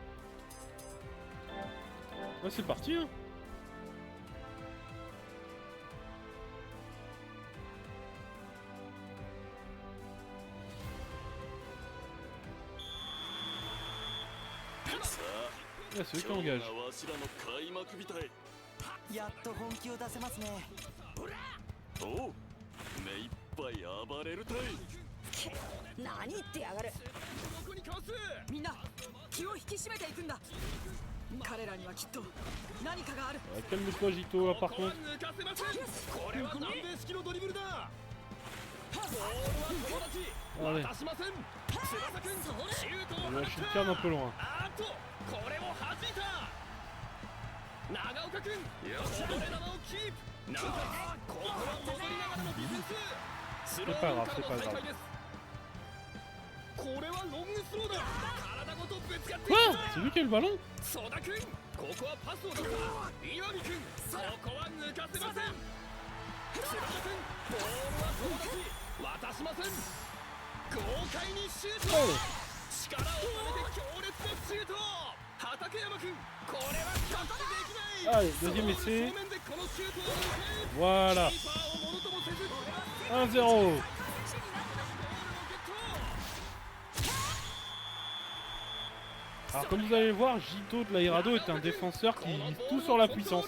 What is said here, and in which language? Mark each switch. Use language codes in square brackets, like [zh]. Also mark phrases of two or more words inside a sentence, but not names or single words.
[fr] Ouais, c'est parti, hein. Ouais, c'est eux qui engagent. [ja] やっと本気を出せますね。おう、目いっぱい暴れるたい。何言ってやがる。みんな気を引き締めていくんだ。彼らにはきっと何かがある。 [fr] Calme-toi Jito là par contre. [ja] これは南米式のドリブルだ。 [fr] Allez. Je lâche une canne un peu loin. [ja] これを弾いた。長岡君、こぼれ球をキープ。なんかここは戻りながらのディフェンス。スローからの再開です。これはロングスローだ。体ごとぶつかっていく。 [fr] C'est lui qui a le ballon? [ja] ソダ君、ここはパスを出した。岩見君、ここは抜かせません。津田君、ボールは友達渡しません。豪快にシュート。力を込めて強烈なシュート。畠山君、これはキャッチできない。 [fr] Allez, deuxième essai. Voilà. 1-0. Alors comme vous allez voir, Jito de la Hirado est un défenseur qui mise tout sur la puissance.